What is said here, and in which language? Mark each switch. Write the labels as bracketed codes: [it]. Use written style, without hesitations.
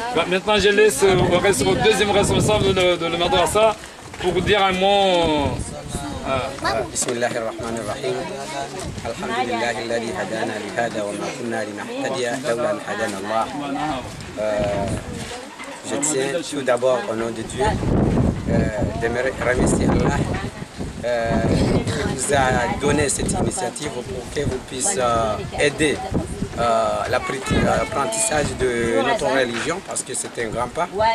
[fr] Maintenant, je laisse au deuxième responsable de la madrasa pour dire un mot. [ar] بسم الله الرحمن الرحيم الحمد لله الذي هدانا لهذا وما كنا لنهتدي لولا أن هدانا الله. [fr] Je tiens tout d'abord au nom de Dieu de remercier Allah qui vous a donné cette initiative pour que vous puissiez aider l'apprentissage de notre religion, parce que c'est un grand pas.